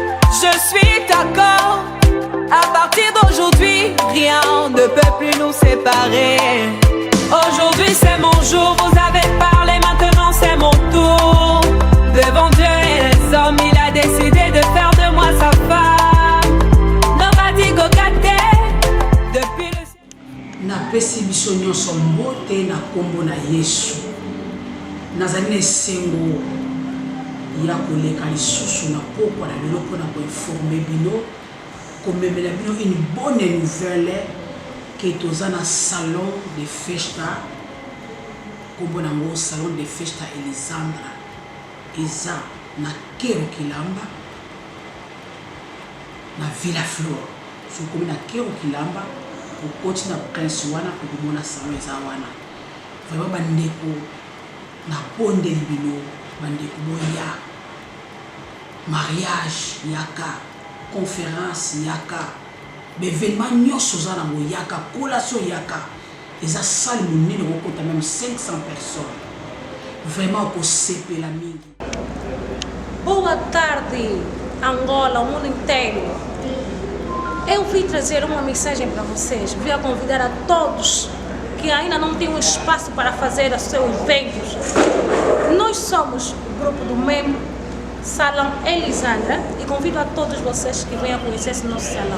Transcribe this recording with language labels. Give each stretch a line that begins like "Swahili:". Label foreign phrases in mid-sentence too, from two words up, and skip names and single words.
French: Je suis d'accord, à partir d'aujourd'hui, rien ne peut plus nous séparer. Aujourd'hui c'est mon jour, vous avez parlé, maintenant c'est mon tour. Devant Dieu et les hommes, il a décidé de faire de moi sa femme.
Nigerian Pidgin: Nobody go get there.
French: Depuis le...
Lingala: Na pesi biso nyonso mbote na kombo na Yesu. Nazali na sengo ya koleka lisusu na pokwa na lelo mpona koinforme bino komemela bino
French: une bonne nouvelle que
Lingala: toza na salon de festa kombo nango salon de festa Elisandra eza na Kero Kilamba na Villa Flor. So komi na Kero Kilamba okoti na Prince wana komona salon eza wana. Vraiment bandeko na ponde libino bandeko boya mariage yaka conférence yaka l'événement nyonso za na yaka collation yaka eza salle monene okota
French: même 500 personnes. Vraiment pour
Lingala: sepela mingi.
Portuguese: Boa tarde, Angola, o mundo inteiro. Eu vim trazer uma mensagem para vocês. Vim a convidar a todos que ainda não têm um espaço para fazer os seus eventos. Nós somos o grupo do MEM Salão Elisandra e convido a todos vocês que venham conhecer esse nosso salão.